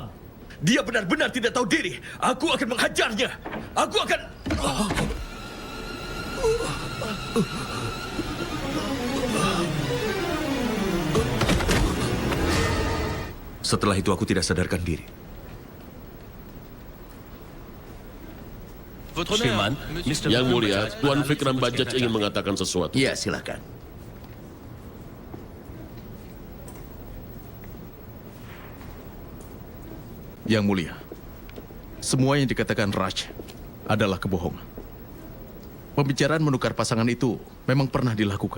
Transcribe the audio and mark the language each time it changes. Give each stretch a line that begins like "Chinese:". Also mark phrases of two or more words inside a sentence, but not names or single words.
Indonesian: Dia benar-benar tidak tahu diri. Aku akan menghajarnya. Aku akan... Setelah itu aku tidak sadarkan diri.
French: Votre honneur, Monsieur...
Indonesian: Yang mulia, Tuan Vikram Bajaj ingin mengatakan sesuatu. Ya, silakan. Yang mulia, semua yang dikatakan Raj adalah kebohongan. Pembicaraan menukar pasangan itu memang pernah dilakukan.